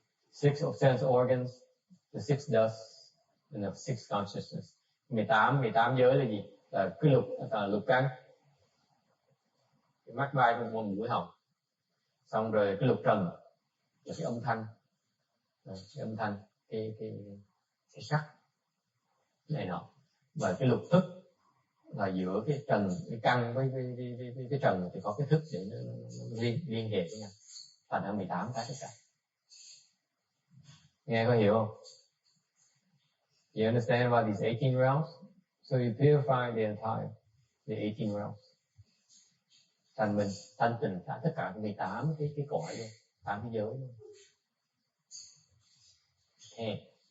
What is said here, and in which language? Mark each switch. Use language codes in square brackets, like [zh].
[en] 6 of sense organs, the 6 dusts, and the 6 consciousness. [vi] 18 giới là gì? Là cái lục căn, cái mắt, tai, mũi, mũi, họng. Xong rồi cái lục trần là cái âm thanh, cái sắc này nọ. Và cái lục thức là giữa cái trần, cái căn với cái trần thì có cái thức để nó liên hệ với nhau. Thành ra 18 cái tất cả. Nghe có hiểu không? [en] You understand about these 18 realms? So you purify the 18 realms. [vi] Thành mình thanh tịnh tất cả 18 cái cõi luôn, 8 cái giới luôn. [en] Okay.